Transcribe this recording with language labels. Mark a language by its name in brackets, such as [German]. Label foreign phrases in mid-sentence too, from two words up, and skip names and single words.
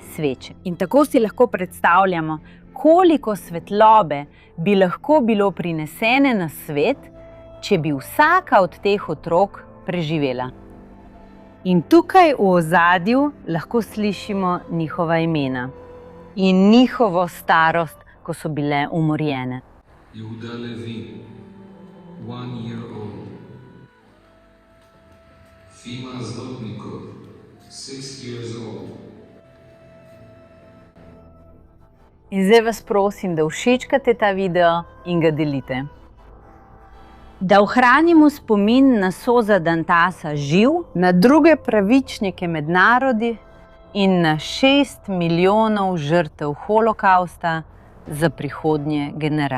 [Slovenian] In tako si lahko predstavljamo, koliko svetlobe bi lahko bilo prinesene na svet, če bi vsaka od teh otrok preživela. In tukaj v ozadju lahko slišimo njihova imena in njihovo starost, ko so bile umorjene. [English] Yehuda Levin, 1 year old. Fima Zlotnikov, 6 years old. [Slovenian] In zdaj vas prosim, da všečkate ta video in ga delite. Da ohranimo spomin na Soza Dantasa živ, na druge pravičnike med narodi in na 6 milijonov žrtev holokausta za prihodnje generacije.